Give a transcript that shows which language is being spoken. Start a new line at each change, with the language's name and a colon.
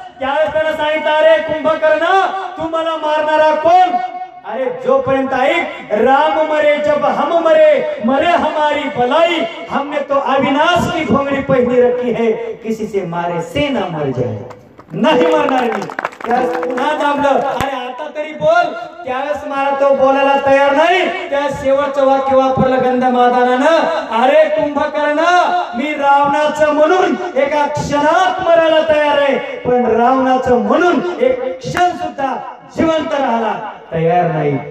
Marathi: त्यावेळेस त्याला सांगितलं, अरे कुंभकर्ण तू मला मारणारा कोण? अरे जोपर्यंत ऐक,
Hindi: राम मरे जब हम मरे, मरे हमारी भलाई, हमने तो अविनाश की घोंगड़ी पहनी रखी है, किसी से मारे से ना मर जाए.
Marathi: नाही मरणार मी. त्यावेळेस पुन्हा दाबलं, अरे आता तरी बोल. त्यावेळेस मला तो बोलायला तयार नाही. त्या शेवटचं वाक्य वापरलं गंधमादनानं, अरे कुंभकर्ण मी रावणाचं म्हणून एका क्षणात मरायला तयार आहे, पण रावणाचं म्हणून एक क्षण सुद्धा जिवंत राहायला तयार नाही.